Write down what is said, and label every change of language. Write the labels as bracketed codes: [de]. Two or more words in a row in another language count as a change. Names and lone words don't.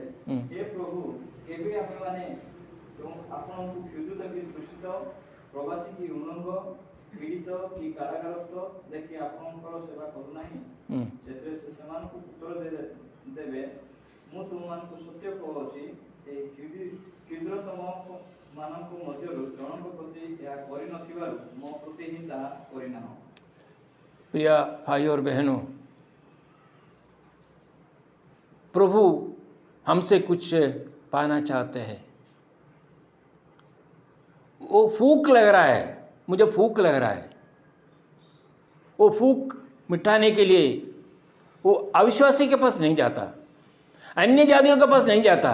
[or] ହେ ପ୍ରଭୁ, କେବେ ଆମେମାନେ ଆପଣଙ୍କୁ କ୍ଷୁଧିତ କି ତୃଷିତ ପ୍ରବାସୀ କି ଉନଙ୍ଗ ପୀଡ଼ିତ କି କାରାଗାରସ୍ଥ ଦେଖି ଆପଣଙ୍କର ସେବା କରୁନାହିଁ। ସେଥିରେ ସେ ସେମାନଙ୍କୁ ଉତ୍ତର ଦେବେ, ମୁଁ ତୁମମାନଙ୍କୁ ସତ୍ୟ କହୁଛି, ଏହି କ୍ଷୁଦ୍ରତମ ମାନଙ୍କ ମଧ୍ୟରୁ ଜଣଙ୍କ ପ୍ରତି ଏହା କରିନଥିବାରୁ ମୋ ପ୍ରତି ହିଁ ତାହା କରିନାହ। [hi] प्रिय भाई और बहनों, प्रभु हमसे कुछ पाना चाहते हैं। वो फूक लग रहा है, मुझे फूक लग रहा है। वो फूक मिटाने के लिए वो अविश्वासी के पास नहीं जाता, अन्य जातियों के पास नहीं जाता।